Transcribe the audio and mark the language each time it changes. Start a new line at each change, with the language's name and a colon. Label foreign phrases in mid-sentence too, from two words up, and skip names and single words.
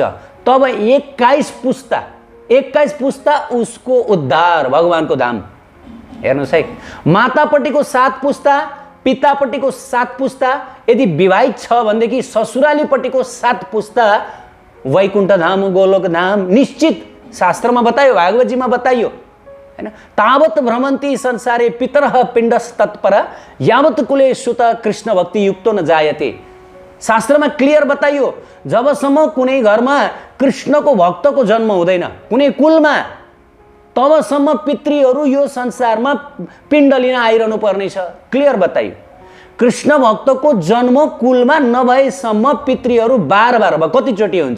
Nepali: तब 21 पुस्ता उसको उद्धार, भगवानको धाम। हेर्नुहोस् है, मातापट्टिको 7 पुस्ता, पितापट्टिको 7 पुस्ता, यदि विवाहित छ भनेदेखि ससुरालीपट्टिको 7 पुस्ता वैकुण्ठ धाम, गोलोक धाम निश्चित। शास्त्रमा बतायो, भागवतजीमा बताइयो हैन।
Sanskrit: तावत भ्रमन्ति संसारे पितरः पिण्डस्तत्पर यावत कुले सुत कृष्ण भक्ति युक्तो न जायते।
Nepali: शास्त्रमा क्लियर बताइयो, जबसम्म कुनै घरमा कृष्णको भक्तको जन्म हुँदैन कुनै कुलमा, तबसम्म पितृहरू यो संसारमा पिण्ड लिन आइरहनु पर्नेछ। क्लियर बताइयो। कृष्ण भक्तको जन्म कुलमा नभएसम्म पितृहरू बार कतिचोटि हुन्छ?